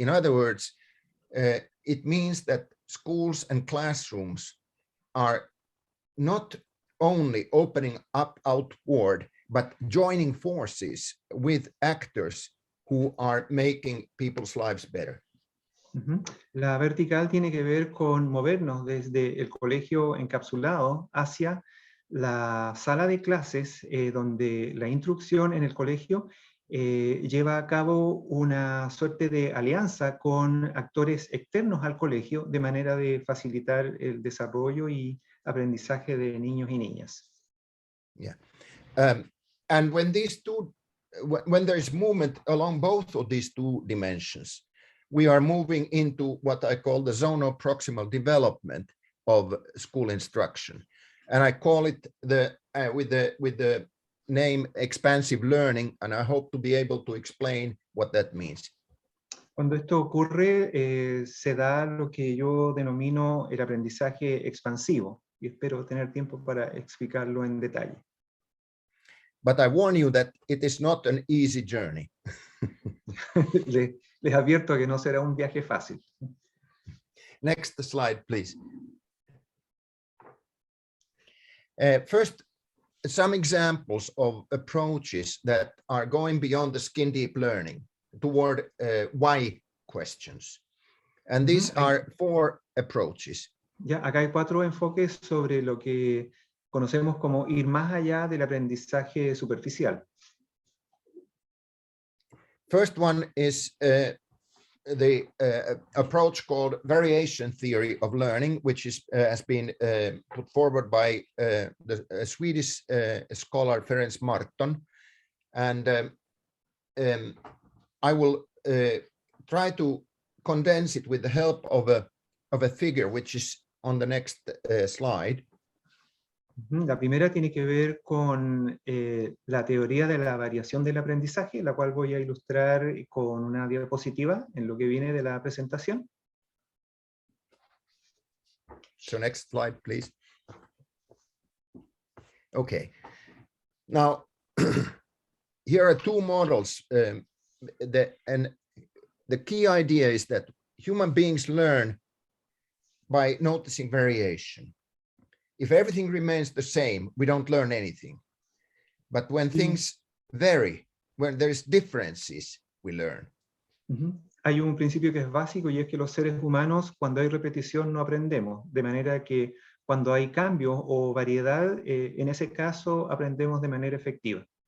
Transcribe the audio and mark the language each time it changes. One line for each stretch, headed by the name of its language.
English: In other words, it means that schools and classrooms are not only opening up outward, but joining forces with actors who are making people's lives better.
Spanish: La vertical tiene que ver con movernos desde el colegio encapsulado hacia la sala de clases donde la instrucción en el colegio lleva a cabo una suerte de alianza con actores externos al colegio de manera de facilitar el desarrollo y aprendizaje de niños y niñas.
English: Yeah. And when these two, when there is movement along both of these two dimensions, we are moving into what I call the zonal proximal development of school instruction. And I call it with the name expansive learning, and I hope to be able to explain what that means.
Spanish: Cuando esto ocurre, se da lo que yo denomino el aprendizaje expansivo, y espero tener tiempo para explicarlo en detalle.
English: But I warn you that it is not an easy journey.
Spanish: Les advierto que no será un viaje fácil.
English: Next slide, please. First, some examples of approaches that are going beyond the skin deep learning toward why questions. And these are 4 approaches.
Spanish: Ya, acá hay 4 enfoques sobre lo que conocemos como ir más allá del aprendizaje superficial.
English: First one is the approach called variation theory of learning, which is has been put forward by the Swedish scholar Ferenc Marton, and I will try to condense it with the help of a figure which is on the next slide.
Spanish: La primera tiene que ver con la teoría de la variación del aprendizaje, la cual voy a ilustrar con una diapositiva en lo que viene de la presentación.
English: So next slide, please. Okay. Now, here are 2 models. And the key idea is that human beings learn by noticing variation. If everything remains the same, we don't learn anything. But when things vary, when there's differences, we learn.
Spanish: Hay un principio que es básico y es que los seres humanos, cuando hay repetición, no aprendemos. De manera que cuando hay cambio o variedad, en ese caso aprendemos de manera efectiva.